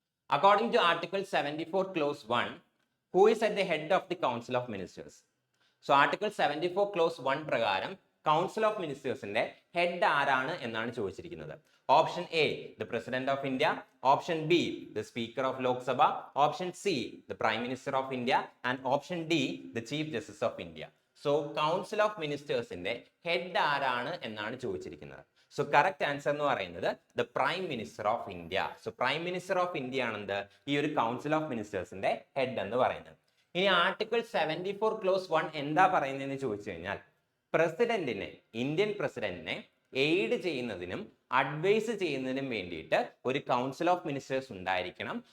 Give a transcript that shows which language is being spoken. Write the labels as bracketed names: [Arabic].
[English] According to Article 74 Clause 1, who is at the head of the Council of Ministers? [Malayalam] So Article 74 Clause 1 പ്രകാരം Council of Ministersന്റെ head ആരാണ് എന്നാണ് ചോദിച്ചിരിക്കുന്നത്. [English] Option A the President of India, option B the Speaker of Lok Sabha, option C the Prime Minister of India and option D the Chief Justice of India. [Malayalam] So Council of Ministersന്റെ head ആരാണ് എന്നാണ് ചോദിച്ചിരിക്കുന്നത്. So correct answer എന്ന് പറയുന്നത് the prime minister of India. So prime minister of India ആണെന്ത് ഈ ഒരു council of മിനിസ്റ്റേഴ്സിന്റെ head എന്ന് പറയുന്നത്. ഇനി ആർട്ടിക്കിൾ 74 ക്ലോസ് 1 എന്താ പറയുന്നതെന്ന് ചോദിച്ചു കഴിഞ്ഞാൽ പ്രസിഡന്റിനെ, ഇന്ത്യൻ പ്രസിഡന്റിനെ എയ്ഡ് ചെയ്യുന്നതിനും അഡ്വൈസ് ചെയ്യുന്നതിനും വേണ്ടിയിട്ട് ഒരു കൗൺസിൽ ഓഫ് മിനിസ്റ്റേഴ്സ് ഉണ്ടായിരിക്കണം.